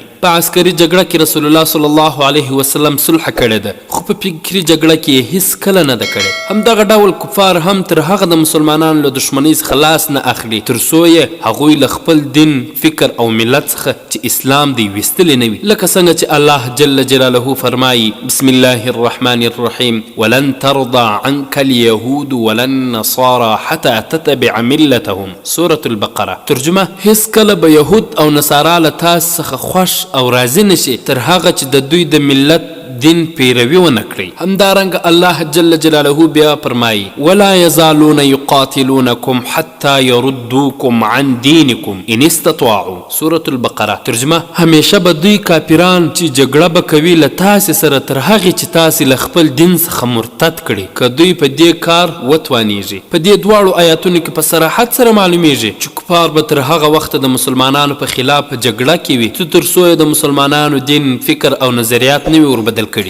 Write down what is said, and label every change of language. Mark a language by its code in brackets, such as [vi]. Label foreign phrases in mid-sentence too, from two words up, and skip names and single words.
[ps] په عسکري جګړه کې رسول الله [ar] صلی الله علیه وسلم [ps] صلح کړې ده خو په فکري جګړه کې یې هیڅ کله نه ده کړې. همدغه ډول کفار هم تر هغه د مسلمانانو له دښمنۍ څخه لاس نه اخلي تر څو یې هغوی له خپل دین فکر او ملت څخه چې اسلام دی ویستلی نه وي. لکه څنګه چې الله [ar] جل جلاله [ps] فرمایي: [ar] بسم الله الرحمن الرحیم ولن ترضى عنك اليهود ولا النصارى حتى تتبع ملتهم. سورة البقره. [ps] ترجمه: هیڅ کله به یهود او نصارا له تاسو څخه خوښ او راضي نشي تر هغه چې د دوی د ملت دین پیروي ونه کړي. همدارنګه الله [ar] جل جلاله [ps] بیا فرمایي: [ar] ولا يزالون يقاتلونكم حتى يردوكم عن دينكم ان استطاعوا. سورة البقره. [ps] ترجمه: همیشه به دوی کافران چې جګړه به کوي له تاسې سره تر هغې چې تاسې له خپل دین څخه مرتد کړي که دوی په دې کار وتوانیږي. په دې دواړو آیاتونو کې په صراحت سره معلومیږي چې کفار به تر هغه وخته د مسلمانانو په خلاف په جګړه کې وي چې تر څو یې د مسلمانانو دین فکر او نظریات نه وي وربدل کړي.